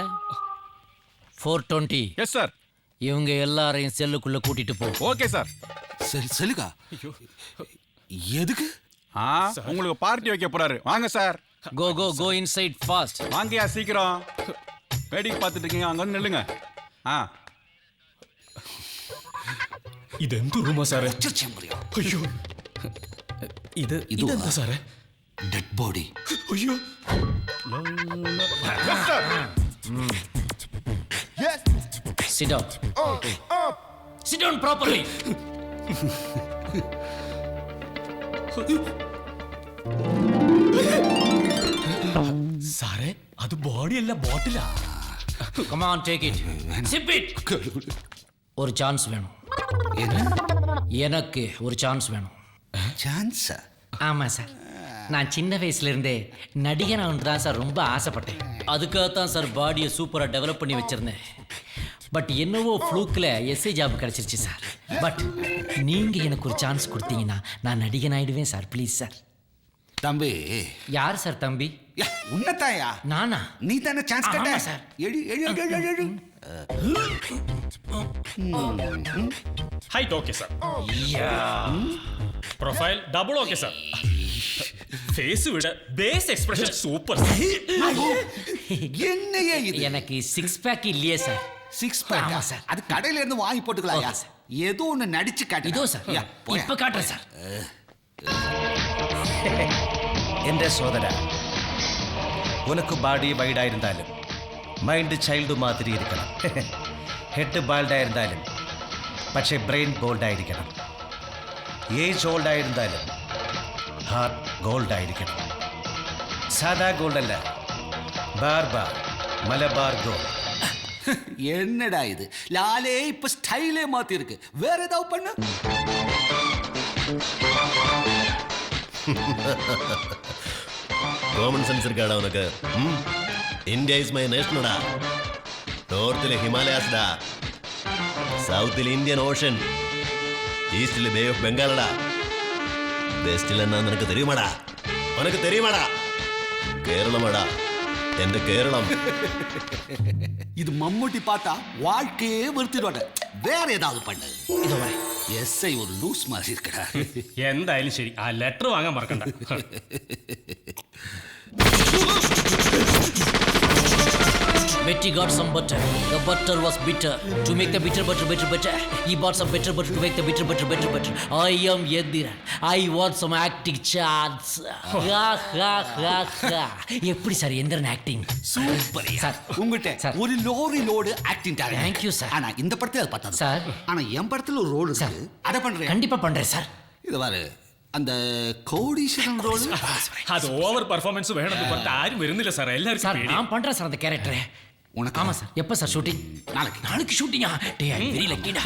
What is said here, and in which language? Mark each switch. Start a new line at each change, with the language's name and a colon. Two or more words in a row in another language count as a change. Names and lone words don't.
Tamil: 420. எஸ் சார். இவங்க எல்லாரையும் செல்லுக்குள்ள கூட்டிட்டு போ. ஓகே சார். செல்லுக்கா? எதுக்கு? உங்களுக்கு பார்ட்டி வைக்க போறாரு. வாங்க சார்.
English: Go inside fast.
Tamil: வாங்கயா சீக்கிரம். வேடிக்கை பார்த்துட்டு இருக்கீங்க, அங்க வந்து நில்லுங்க.
Malayalam: ഇതെന്ത് റൂമാ സാറേ? അയ്യോ, ഇതെന്താ സാറേ?
English: dead body.
Malayalam: അയ്യോ.
English: Sit down. Sit down properly.
Malayalam: സാറേ, അത് ബോഡിയല്ല, ബോട്ടിലാ.
English: Come on, take it. Sip it.
Tamil: ஒரு சான்ஸ் வேணும். எனக்கு ஒரு சான்ஸ் வேணும். சான்ஸ்? ஆமா சார். நான் சின்ன வயசுல இருந்தே நடிகனாக தான் சார் ரொம்ப ஆசைப்பட்டேன். அதுக்காகத்தான் சார் பாடியை சூப்பராக டெவலப் பண்ணி வச்சிருந்தேன். பட் என்னவோ ஃப்ளூக்கில்
English: SI job
Tamil: கிடச்சிருச்சு சார். பட் நீங்கள் எனக்கு ஒரு சான்ஸ் கொடுத்தீங்கன்னா நான் நடிகன் ஆயிடுவேன் சார். ப்ளீஸ் சார். தம்பி. யார் சார் தம்பி? உன்னதாயா? நானா? நீ தானே சான்ஸ் கேட்ட? சார். எழு.
English: height okay sir. profile double okay
Malayalam: സാർ. ഫേസ് വിட
Tamil: பேஸ் எக்ஸ்பிரஷன் சூப்பர். என்னையே இது? எனக்கு 6 பேக் இல்லையே சார். 6 பேக்? ஆமா சார். அது கடையில இருந்து வாங்கி போட்டுக்கலாம்யா. ஏதோ ஒன்னு நடிச்சு காட்டு. இதோ சார். இப்ப காட்டுறேன் சார்.
Malayalam: എന്റെ സോദര, ഉനക്ക് ബോഡി വൈഡായിരുന്നാലും മൈൻഡ് ചൈൽഡ് മാതിരി ഇരിക്കണം. ഹെഡ് ബാൾഡായിരുന്നാലും പക്ഷേ ബ്രെയിൻ ബോൾഡായിരിക്കണം. ഏജ് ഓൾഡായിരുന്നാലും ഹാർട്ട് ഗോൾഡായിരിക്കണം. സാധാ ഗോൾഡല്ല, ബാർബാർ മലബാർ ഗോൾഡ്.
Tamil: என்னடா இது? லாலே இப்ப ஸ்டைலே மாத்தி இருக்கு. வேற ஏதாவது பண்ணு.
Malayalam: കോമൺ സെൻസ് ഇരിക്കാടാ ഉനക്ക്.
English: India is my nation.
Malayalam: നോർത്തിലെ ഹിമാലയാസ്ഡാ, സൗത്തിൽ ഇന്ത്യൻ ഓഷൻ, ഈസ്റ്റിലെ
English: bay of Bengal,
Malayalam: വെസ്റ്റിൽ എന്നാ നിനക്ക് തെരിയുമാടാ, ഉനക്ക് തെരിയുമാടാ, കേരളമാടാ എന്റെ കേരളം.
Tamil: இது மம்முட்டி பார்த்தா வாழ்க்கையே வெறுத்துடுவாங்க. வேற ஏதாவது பண்ணு. இதோ வரேன். எஸ்ஐ ஒரு லூஸ் மாதிரி இருக்கடா.
Malayalam: എന്തായാലും ശരി, ആ ലെറ്റർ വാങ്ങാൻ മറക്കണ്ട.
English: Betty got some butter. The butter was bitter. To make the bitter butter better better, he bought some better butter to make the bitter butter better better. I am Yediran. I want some acting chance.
Tamil: Ha ha ha ha. எப்படி சார் எந்திரன் ஆக்டிங்? சூப்பர் சார். உங்ககிட்ட ஒரு
English: lorry load acting talent. Thank you சார்.
Tamil: ஆனா இந்த படத்துல அது பத்தாது சார். ஆனா என் படத்துல ஒரு ரோல் இருக்கு. அத பண்றேன். கண்டிப்பா பண்றேன் சார். இது பாரு, அந்த கோடீஸ்வரன் ரோல் அது ஓவர் பெர்ஃபார்மன்ஸ் வேணும்னு பார்த்து யாரும் വരുന്നില്ല சார். எல்லாரும் சார் நான் பண்றேன் சார் அந்த கேரக்டர். உனக்கு ஆமா சார். எப்ப சார் ஷூட்டிங்? நாளைக்கு ஷூட்டிங்கா? டேய்
English: I very lucky.